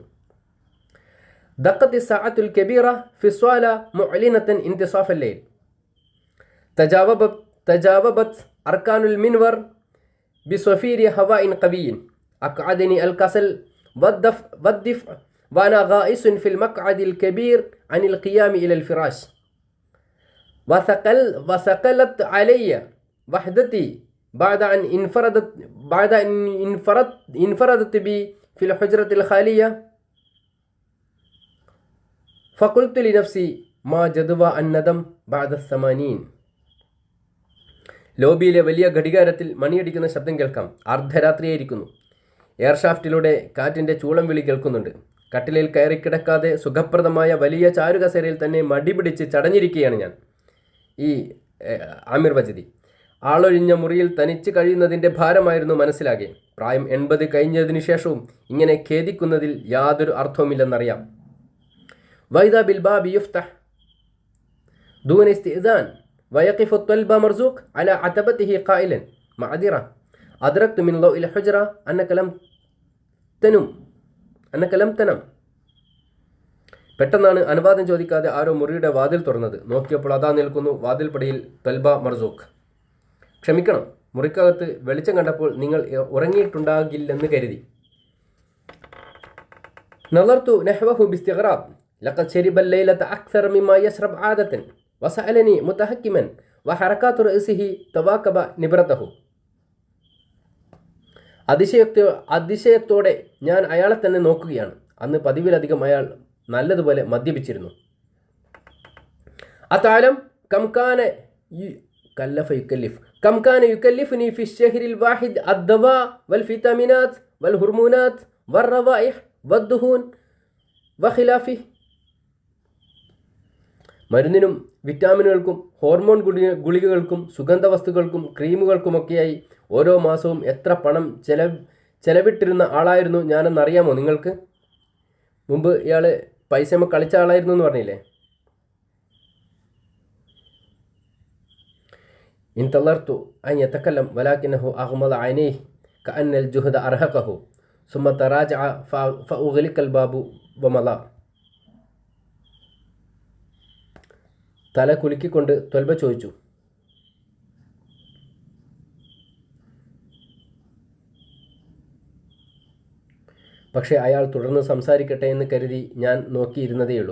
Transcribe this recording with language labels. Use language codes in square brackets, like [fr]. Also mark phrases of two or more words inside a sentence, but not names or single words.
[ar] دقت الساعة الكبيرة في الصالة معلنة انتصاف الليل تجاوبت أركان المنور بصفير هواء قوي أقعدني الكسل والدفء وأنا غائس في المقعد الكبير عن القيام إلى الفراش وثقلت علي وحدتي بعد أن انفردت بي في الحجرة الخالية فقلت لنفسي ما جدوى الندم بعد 80. [ml] ലോബിയിലെ വലിയ ഘടികാരത്തിൽ മണിയടിക്കുന്ന ശബ്ദം കേൾക്കാം. അർദ്ധരാത്രിയായിരിക്കുന്നു. എയർഷാഫ്റ്റിലൂടെ കാറ്റിൻ്റെ ചൂളം വിളി കേൾക്കുന്നുണ്ട്. കട്ടിലിൽ കയറി കിടക്കാതെ സുഖപ്രദമായ വലിയ ചാരുകസേരയിൽ തന്നെ മടിപിടിച്ച് ചടഞ്ഞിരിക്കുകയാണ് ഞാൻ. ഈ ആമിർ വജദി ആളൊഴിഞ്ഞ മുറിയിൽ തനിച്ച് കഴിയുന്നതിൻ്റെ ഭാരമായിരുന്നു മനസ്സിലാകെ. പ്രായം 80 കഴിഞ്ഞതിനു ശേഷവും ഇങ്ങനെ ഖേദിക്കുന്നതിൽ യാതൊരു അർത്ഥവുമില്ലെന്നറിയാം. [ar] وإذا بالباب يفتح دون استئذان ويقف الطلبة مرزوق على عتبته قائلا معذرة أدركت من ضوء الحجرة أنك لم تنم. [ml] പെട്ടെന്നാണ് അനുവാദം ചോദിക്കാതെ ആരോ മുറിയുടെ വാതിൽ തുറന്നത്. നോക്കിയപ്പോൾ അതാ നിൽക്കുന്നു വാതിൽപ്പടിയിൽ ത്വൽബ മർസൂഖ്. ക്ഷമിക്കണം, മുറിക്കകത്ത് വെളിച്ചം കണ്ടപ്പോൾ നിങ്ങൾ ഉറങ്ങിയിട്ടുണ്ടാകില്ലെന്ന് കരുതി. [ar] نظرت نحوه باستغراب. لقد شرب الليلة أكثر مما يشرب عادة وسألني متهكما وحركات رأسه تواكب نبرته. [ml] അതിശയത്തോടെ ഞാൻ അയാളെ തന്നെ നോക്കുകയാണ്. അന്ന് പതിവിലധികം അയാൾ നല്ലതുപോലെ മദ്യപിച്ചിരുന്നു. [ar] أتعلم كم كان يكلفني في الشهر الواحد الدواء والفيتامينات والهرمونات والروائح والدهون وخلافه. [ml] മരുന്നിനും വിറ്റാമിനുകൾക്കും ഹോർമോൺ ഗുളികകൾക്കും സുഗന്ധവസ്തുക്കൾക്കും ക്രീമുകൾക്കുമൊക്കെയായി ഓരോ മാസവും എത്ര പണം ചെലവിട്ടിരുന്ന ആളായിരുന്നു ഞാനെന്നറിയാമോ നിങ്ങൾക്ക്? മുമ്പ് ഇയാൾ പൈസമ്മ കളിച്ച ആളായിരുന്നു എന്ന് പറഞ്ഞില്ലേ? [ar] انتظرت أن يتكلم ولكنه أغمض عينيه كأن الجهد أرهقه ثم تراجع فأغلق الباب ومضى. [ml] തല കുലുക്കിക്കൊണ്ട് ത്വൽബ ചോദിച്ചു, പക്ഷേ അയാൾ തുടർന്ന് സംസാരിക്കട്ടെ എന്ന് കരുതി ഞാൻ നോക്കിയിരുന്നതേയുള്ളൂ.